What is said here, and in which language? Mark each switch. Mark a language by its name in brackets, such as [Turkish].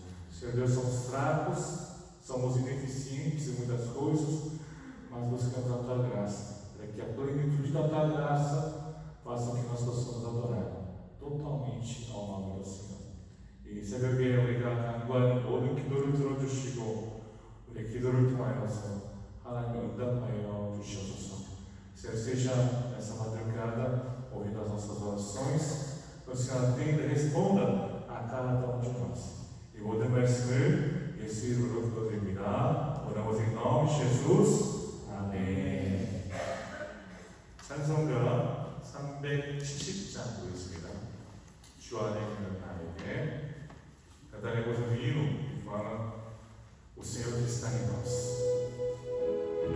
[Portuguese] Senhor Deus, somos fracos, somos ineficientes em muitas coisas, mas buscamos a Tua graça, para que a plenitude da Tua graça faça com que nós possamos adorar totalmente ao nome do Senhor. [Korean] 이 새벽에 우리가 간구하는 모든 기도를 들어주시고 우리 기도를 통하여서 하나님의 응답하여 주시옵소서. [Portuguese] Senhor, seja nessa madrugada ouvindo as nossas orações, que o Senhor atenda e responda a cada um de nós. [Korean] 이 모든 말씀을 예수 이름으로 기도드립니다. 원하고서 이 nome de Jesus. 아멘. 찬송가 370장 보겠습니다. 주 안에 있는 나에게 [Portuguese] cantaremos um hino que fala o Senhor que está em nós.